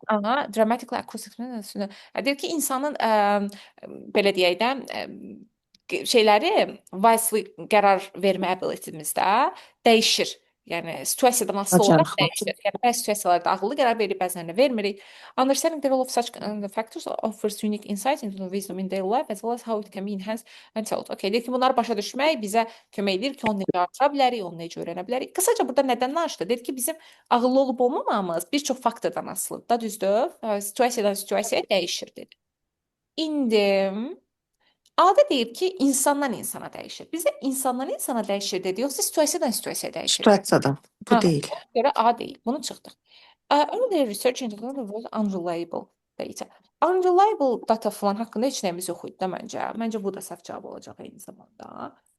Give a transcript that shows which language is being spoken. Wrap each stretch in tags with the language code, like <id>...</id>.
<az>Aha,</az> <en>dramatically acoustic</en> <az>deyir ki, insanın belə deyək də şeyləri wisely qərar vermə ability'miz də dəyişir. Yəni situasiyadan asılı olaraq Bacarıqlı. dəyişir. Yəni bəzi situasiyalarda ağıllı qərar veririk, bəzilərində vermirik.</az> <en>Understanding the role of such factors offers unique insight into the wisdom in daily life as well as how it can be enhanced and taught.</en> <az>Okay, deyir ki, bunları başa düşmək bizə kömək edir ki, onu necə artıra bilərik, onu necə öyrənə bilərik. Qısaca burada nədən danışdı? Deyir ki, bizim ağıllı olub olmamamız bir çox faktordan asılıdır da, düzdür? Situasiyadan situasiyaya dəyişir dedi. İndi adə deyib ki, insandan insana dəyişir. Bizə insandan insana dəyişir dedi, yoxsa situasiyadan situasiyaya dəyişir? Situasiyadan. Bu Ha, deyil. ona görə A deyil. Bunu çıxdıq.</az> <en>Earlier research into the was unreliable data. Unreliable data</en> <az>falan haqqında heç nəyimiz yox idi də məncə. Məncə bu da səhv cavab olacaq eyni zamanda.</az>